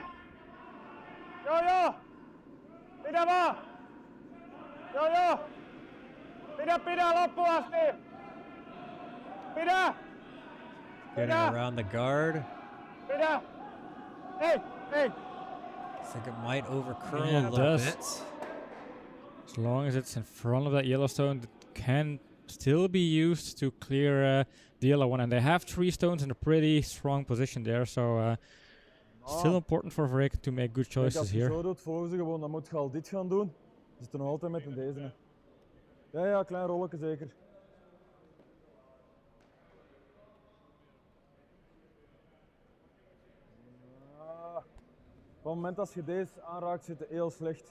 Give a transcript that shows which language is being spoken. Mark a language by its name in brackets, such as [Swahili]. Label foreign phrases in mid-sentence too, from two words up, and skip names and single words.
[Finnish] Joo. Pidä vaan. Joo. Pidä loppuun asti. Pidä. [English] Getting around the guard. [Finnish] Pidä. Hey. [English] I think it might overcurl Yeah, a it little does. bit. As long as it's in front of that Yellowstone, it can still be used to clear the yellow one. And they have 3 stones in a pretty strong position there, so still important for Verreken to make good choices [Dutch] Als je [English] here. [Dutch] zo doet, volgen ze gewoon, dan moet je al dit gaan doen. Ze zitten nog altijd met een deze. Ja, klein rolletje zeker. Op het moment als je deze aanraakt, zit het heel slecht.